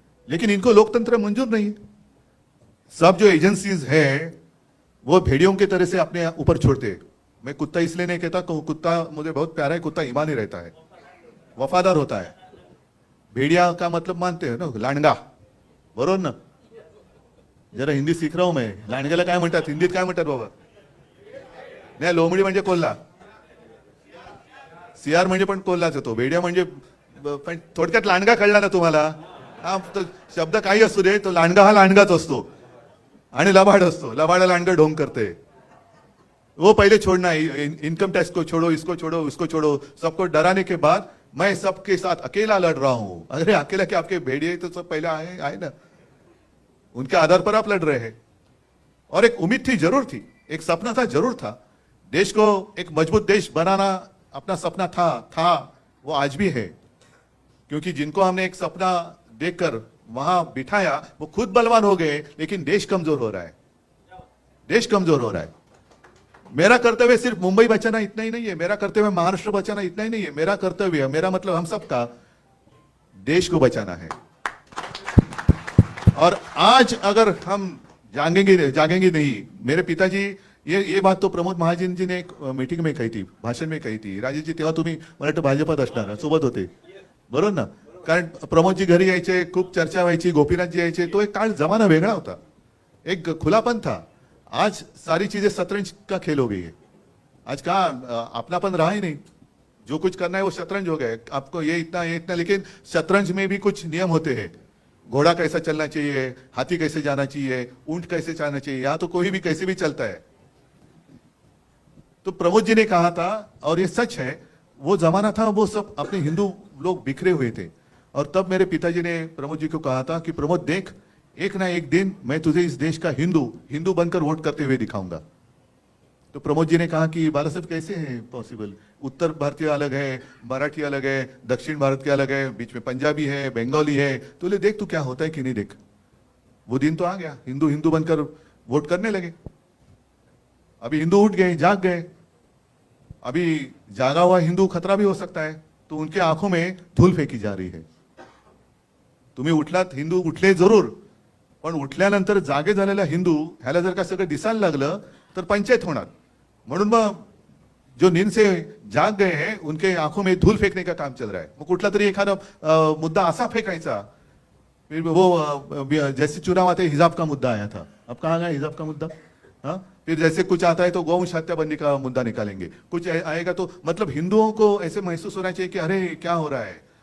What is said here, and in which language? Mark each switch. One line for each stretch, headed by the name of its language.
Hindi: लेकिन इनको लोकतंत्र मंजूर नहीं है। सब जो एजेंसीज है वो भेड़ियों की तरह से अपने ऊपर छोड़ते हैं। मैं कुत्ता इसलिए नहीं कहता, कुत्ता मुझे बहुत प्यारा है, कुत्ता ईमानी रहता है, वफादार होता है। भेड़िया का मतलब मानते हो ना,
Marathi: लांडगा, बरोबर ना?
Hindi: जरा हिंदी सीख रहा हूं मैं।
Marathi: लांडग्याला काय म्हणतात हिंदीत? काय म्हणतात बाबा? नाही, लोमडी म्हणजे कोल्हा, सियार म्हणजे पण कोल्हाच होतो, भेड़िया म्हणजे पण थोडक्यात लांडगा कळला ना तुम्हाला? हा, तो शब्द काही असू दे, तो लांडगा हा लांडगाच असतो आणि लबाड असतो। लबाडा लांडगा ढोंग करते।
Hindi: वो पहले छोड़ना है, इनकम टैक्स को छोड़ो, इसको छोड़ो, उसको छोड़ो, सबको डराने के बाद मैं सबके साथ अकेला लड़ रहा हूं। अरे अकेला क्या, आपके भेड़िए तो सब पहले आए ना, उनके आधार पर आप लड़ रहे हैं। और एक उम्मीद थी, जरूर थी, एक सपना था, जरूर था। देश को एक मजबूत देश बनाना अपना सपना था, वो आज भी है। क्योंकि जिनको हमने एक सपना देखकर वहां बिठाया वो खुद बलवान हो गए, लेकिन देश कमजोर हो रहा है, देश कमजोर हो रहा है। मेरा कर्तव्य सिर्फ मुंबई बचाना इतना ही नहीं है, मेरा कर्तव्य महाराष्ट्र बचाना इतना ही नहीं है, मेरा कर्तव्य, मेरा मतलब हम सबका देश को बचाना है। और आज अगर हम जागेंगे नहीं, मेरे पिताजी, ये बात तो प्रमोद महाजन जी ने एक मीटिंग में कही थी, भाषण में कही थी।
Marathi: राजेश जी तेव्हा तुम्ही मला वाटतं भाजपात असणार, सोबत होते बरोबर ना? कारण प्रमोदजी घरी यायचे, खूप चर्चा व्हायची, गोपीनाथजी यायचे, तो एक काळ जमाना वेगळा होता,
Hindi: एक खुलापन था। आज सारी चीजें शतरंज का खेल हो गई है। आज कहा अपनापन रहा ही नहीं, जो कुछ करना है वो शतरंज हो गया। आपको ये इतना, लेकिन शतरंज में भी कुछ नियम होते हैं। घोड़ा कैसा चलना चाहिए, हाथी कैसे जाना चाहिए, ऊंट कैसे जाना चाहिए, यहाँ तो कोई भी कैसे भी चलता है। तो प्रमोद जी ने कहा था, और ये सच है, वो जमाना था, वो सब अपने हिंदू लोग बिखरे हुए थे। और तब मेरे पिताजी ने प्रमोद जी को कहा था कि प्रमोद देख, एक ना एक दिन मैं तुझे इस देश का हिंदू बनकर वोट करते हुए दिखाऊंगा। तो प्रमोद जी ने कहा कि बाला साहब कैसे है पॉसिबल, उत्तर भारतीय अलग है, मराठी अलग है, दक्षिण भारत के अलग है, बीच में पंजाबी है, बंगाली है, तो ले देख तू क्या होता है कि नहीं देख। वो दिन तो आ गया, हिंदू बनकर वोट करने लगे। अभी हिंदू उठ गए, जाग गए। अभी जागा हुआ हिंदू खतरा भी हो सकता है, तो उनके आंखों में धूल फेकी जा रही है।
Marathi: तुम्ही उठलात, हिंदू उठले जरूर, पण उठल्यानंतर जागे झालेला हिंदू ह्याला जर का सगळं दिसायला लागलं तर पंचायत होणार। म्हणून मग
Hindi: जो नींद से जाग गए हैं उनके आंखों में धूल फेंकने का काम चल रहा है।
Marathi: मग कुठला तरी एखादा मुद्दा असा फेंकायचा,
Hindi: फिर वो जैसे चुनाव आते हिजाब का मुद्दा आया था, अब कहाँ गया हिजाब का मुद्दा? हाँ, फिर जैसे कुछ आता है तो गौवंश हत्याबंदी का मुद्दा निकालेंगे, कुछ आएगा तो मतलब हिंदुओं को ऐसे महसूस होना चाहिए कि अरे क्या हो रहा है।